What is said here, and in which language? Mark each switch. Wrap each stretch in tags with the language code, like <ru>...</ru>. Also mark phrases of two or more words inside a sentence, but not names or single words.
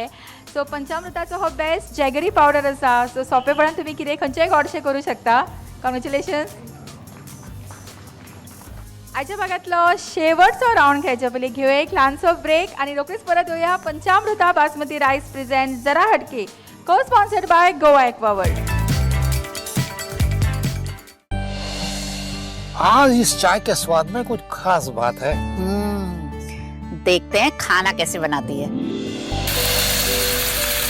<kok>सो पंचामृताचो हो</kok> <en>best jaggery powder</en> <kok>आसा. सो सोंपेपणान तुमी कितें खंयचेय गोडशें करूं शकता. कॉंग्रॅच्युलेशन्स. आयच्या भागातलो शेवटचो रावंड खेळचे पयलीं घेवया एक ल्हानसो ब्रेक आणि रोखडीच परत येवया.</kok> <en>Panchamrita Basmati Rice present Zara Hatke co sponsored by Goa Aqua World.</en> <hi>आज इस चाय के स्वाद में कुछ खास बात है. देखते हैं खाना कैसे बनाती है.</hi>